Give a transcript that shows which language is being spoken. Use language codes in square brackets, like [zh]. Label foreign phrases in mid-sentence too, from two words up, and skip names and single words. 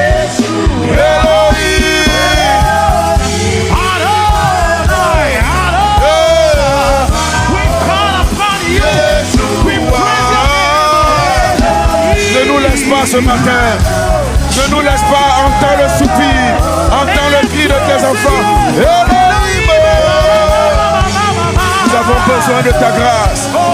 [en] Elohim, Adonai, we call upon you, we praise your name. [fr] Ne nous laisse pas ce matin, ne nous laisse pas entendre le soupir, entendre le cri de tes enfants. Elohim, nous avons besoin de ta grâce.